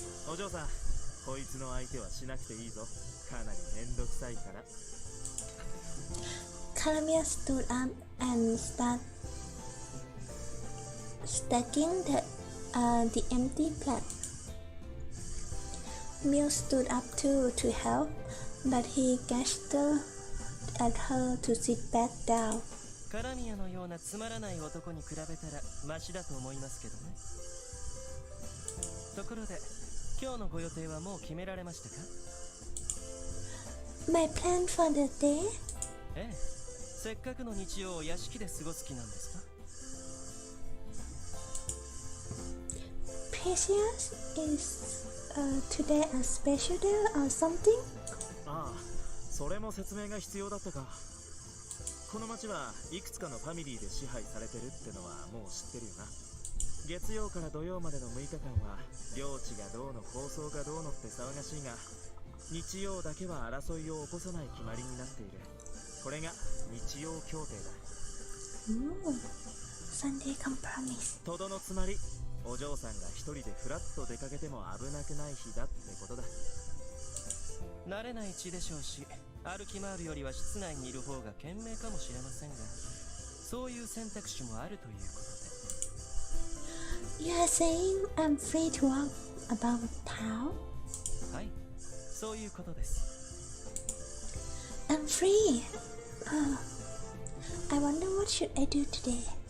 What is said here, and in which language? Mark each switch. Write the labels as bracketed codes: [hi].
[ja] お嬢さんこいつの相手はしなくていいぞかなりめんどくさいから [en] Caramia stood up and started stacking the empty plate. Mill stood up too to help, but he gestured at her to sit back down. [ja] カラミアのようなつまらない男に比べたらマシだと思いますけどねところで今日のご予定はもう決められましたか [en] My plan for the day? [ja] ええせっかくの日曜を屋敷で過ごす気なんですか [en] Precious, is today a special day or something? [ja] ああそれも説明が必要だったかこの町はいくつかのファミリーで支配されてるってのはもう知ってるよな月曜から土曜までの6日間は領地がどうの構想がどうのって騒がしいが日曜だけは争いを起こさない決まりになっているこれが日曜協定だ [en] Ooh, Sunday compromise. [ja] とどのつまりお嬢さんが一人でフラッと出かけても危なくない日だってことだ慣れない地でしょうし歩き回るよりは室内にいる方が賢明かもしれませんがそういう選択肢もあるということで [en] You are saying I'm free to walk about town? [ja] はいそういうことです [en] I'm free. Oh, I wonder what should I do today?